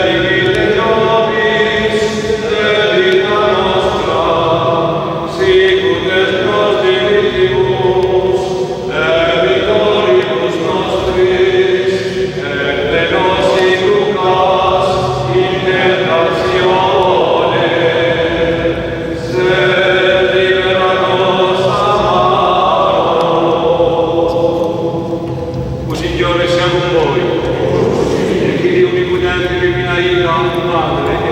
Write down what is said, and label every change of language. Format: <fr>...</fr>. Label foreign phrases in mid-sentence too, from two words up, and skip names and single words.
<la>dimitte nobis debita nostra, sicut et nos dimittibus debitoribus nostris, et ne nos inducas in tentatione, sed libera nos a malo.</la> <it>O Signore sia con voi, e che Dio onnipotente, illumina Padre,</it>